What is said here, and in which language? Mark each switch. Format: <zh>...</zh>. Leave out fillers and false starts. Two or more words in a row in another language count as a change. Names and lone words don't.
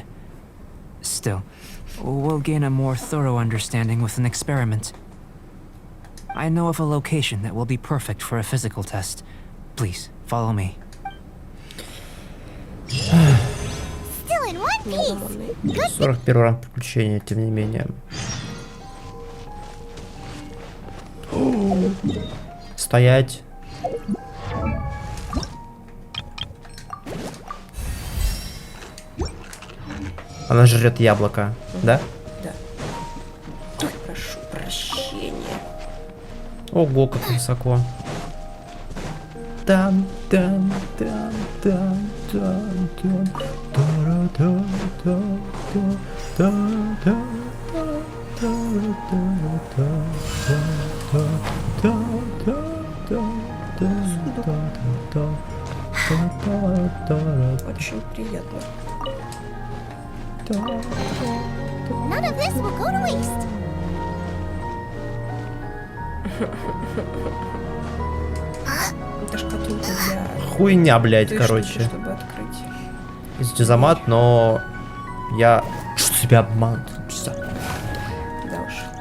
<en>Still, we'll gain a more thorough understanding with an experiment. I know of a location that will be perfect for a physical test. Please, follow me. Still in one piece.</en> <ru>Неугомонный. 41 ранг приключения, тем не менее. Стоять. Она жрет яблоко, да? Да. Ой, прошу прощения. Ого, как высоко. Там, там, там, там, там, там, та-ра-та, та, та, та, та, та, та, та. Очень приятно.</ru> <en>None of this will go to waste.</en> <ru>Это шкатулка для... Хуйня, блядь, Тышки, короче. чтобы открыть. Извините за мат, но я себя обманул. Да уж.</ru>